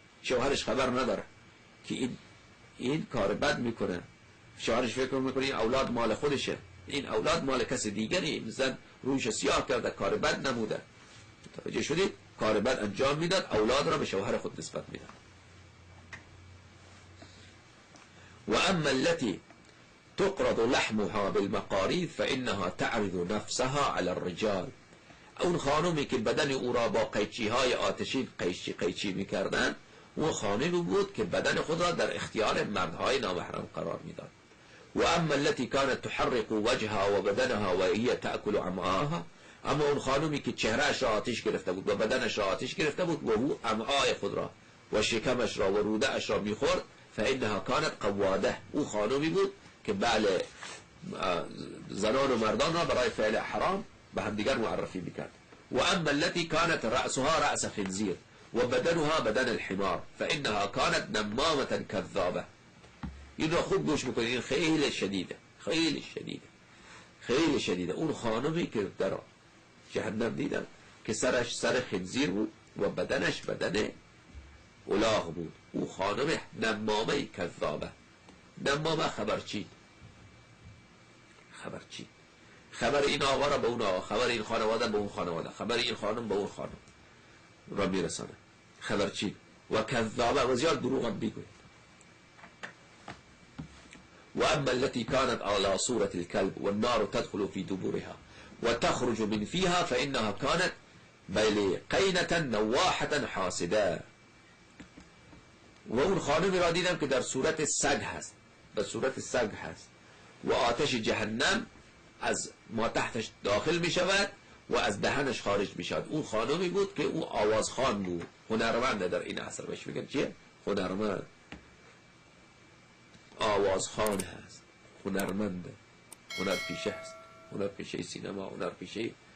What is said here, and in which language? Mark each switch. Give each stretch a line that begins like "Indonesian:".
Persian: شوهرش خبر نداره که این کار بد میکنه، شوهرش فکر میکنه این اولاد مال خودشه، این اولاد مال کسی دیگری. زن روش سیاه کرده، کار بد نموده، متوجه شدید؟ کار بد انجام میداد، اولاد را به شوهر خود نسبت میداد.
Arabic: و اما التي تقرض لحمها بالمقاريض فإنها تعرض نفسها على الرجال.
Persian: اون خانومی که بدن او را با قیچی های آتشین قیچی میکردن، اون خانومی بود که بدن خود را در اختیار مردهای نامحرم قرار میداد.
Arabic: و اما التي كانت تحرق وجهها و بدنها و هي تأكل امعاها،
Persian: اما اون خانومی که چهرهش را آتش گرفته بود و بدنش را آتش گرفته بود و او امعای خود را و شکمش را و روده اش را میخورد،
Arabic: فإنها كانت قواده.
Persian: او خانومی بود که بله زنان و مردان را برای فعل حرام به هم دیگر معرفی میکرد.
Arabic: و اما التي كانت رأسها رأس خنزير و بدنها بدن الحمار فإنها كانت نمامة كذابة.
Persian: این را خوب گوش بکنید، این خیلی شدیده، خیلی شدیده، خیلی شدیده. اون خانمی که در جهنم دیدم که سرش سر خنزیر بود و بدنش بدن الاغ بود، او خانم نمامه کذابه. نمامه خبرچی، خبرچی، خبر این آقا را به اون آقا، خبر این خانواده به اون خانواده، خبر این خانم به اون خانم را میرسانه، خبرچی و کذابه و زیاد دروغ هم میگوید.
Arabic: و اما التي كانت على صورة الكلب والنار تدخل في دبورها وتخرج من فيها فإنها كانت قينة نواحة حاسدة.
Persian: و اون خانمی را دیدم که در صورت سگ هست، در صورت سگ هست و آتش جهنم از ما تحتش داخل می شود و از دهنش خارج می شود. اون خانمی بود که او آوازخوان بود، هنرمنده در این عصر، بهش میگن چیه؟ هنرمند، آوازخوان هست، هنرمنده، هنرپیشه هست، هنرپیشه سینما، هنرپیشه